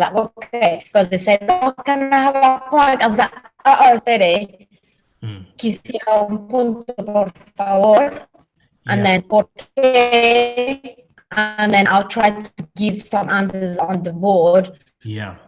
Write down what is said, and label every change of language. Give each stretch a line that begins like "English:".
English: Like, okay, because they said, oh, can I have a point? I was like, sorry.
Spanish: Quisiera un punto, por favor.
English: And then,
Spanish: porque.
English: And then I'll try to give some answers on the board. Yeah.